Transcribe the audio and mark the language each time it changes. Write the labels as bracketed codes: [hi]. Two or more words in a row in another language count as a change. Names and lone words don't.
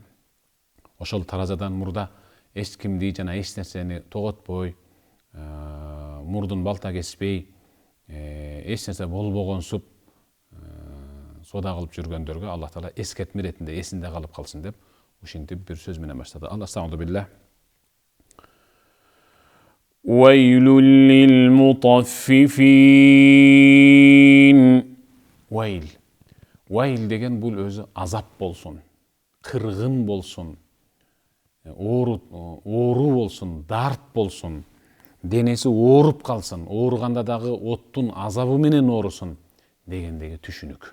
[ky] Ошол таразадан мурда эч кимди жана эч нерсени тоготпой, мурдун балта кеспей, эч нерсе болбогонсуп сода кылып жүргөндөргө Аллах Таала эскертме иретинде эсинде калып калсын деп ушинтип бир сөз менен баштады. Аллах билlah. [ar] ويل للمطففين. [ky] Вайл деген бул өзү азап болсун, кыргын болсун, оору болсун, дарт болсун, денеси ооруп калсын, ооруганда дагы оттун азабы менен оорусун дегендеги түшүнүк.